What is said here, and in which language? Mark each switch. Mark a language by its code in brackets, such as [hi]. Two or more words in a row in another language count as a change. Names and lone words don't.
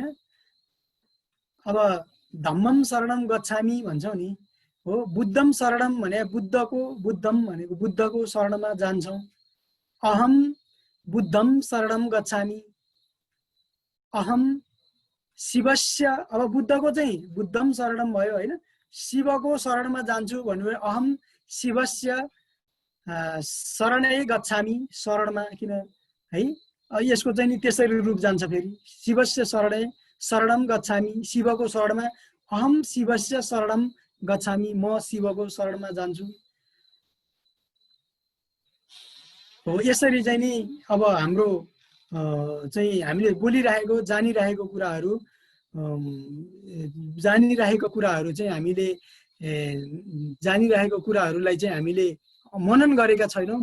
[ne] अब [pi] धम्मम शरणम गच्छामि [ne] भन्छौँ नि हो। [sa] बुद्धम शरणम [ne] भने बुद्धम भनेको बुद्धको शरणमा जान्छौँ। [sa] अहम बुद्धम शरणम गच्छामि, अहम शिवस्य, [ne] अब बुद्धको चाहिँ [sa] बुद्धम शरणम [ne] भयो होइन। शिवको शरणमा जान्छु भन्नु [sa] अहम शिवस्य शरणै गच्छामि, [ne] शरणमा किन है। यसको चाहिँ नि त्यसरी रूप जान्छ फेरि। [sa] शिवस्य शरणम गच्छामि, [ne] शिवको शरणमा [sa] अहम शिवस्य शरणम गच्छामि, [ne] म शिवको शरणमा जान्छु हो। यसरी चाहिँ नि अब हाम्रो चाहिँ हामीले बोलिरहेको जानिरहेको कुराहरू चाहिँ हामीले जानिरहेको कुराहरूलाई चाहिँ हामीले मनन गरेका छैनौँ।